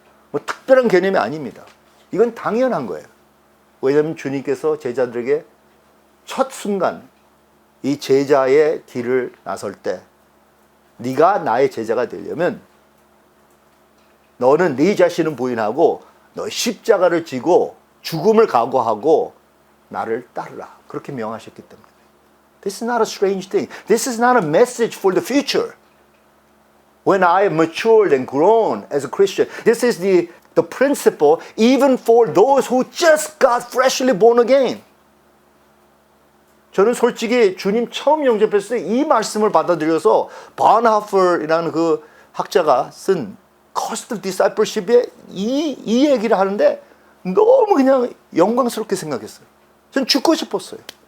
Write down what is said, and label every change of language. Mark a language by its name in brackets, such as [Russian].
[Korean] 뭐 특별한 개념이 아닙니다. 이건 당연한 거예요. 왜냐하면 주님께서 제자들에게 첫 순간 이 제자의 길을 나설 때 네가 나의 제자가 되려면 너는 네 자신을 부인하고 너 십자가를 지고 죽음을 각오하고 나를 따르라. 그렇게 명하셨기 때문에. [English] This is not a strange thing. This is not a message for the future. When I have matured and grown as a Christian, this is the principle even for those who just got freshly born again. [Korean] 저는 솔직히 주님 처음 영접했을 때 이 말씀을 받아들여서 바은하퍼이라는 그 학자가 쓴 Cost of Discipleship에 이 얘기를 하는데 너무 그냥 영광스럽게 생각했어요. 전 죽고 싶었어요.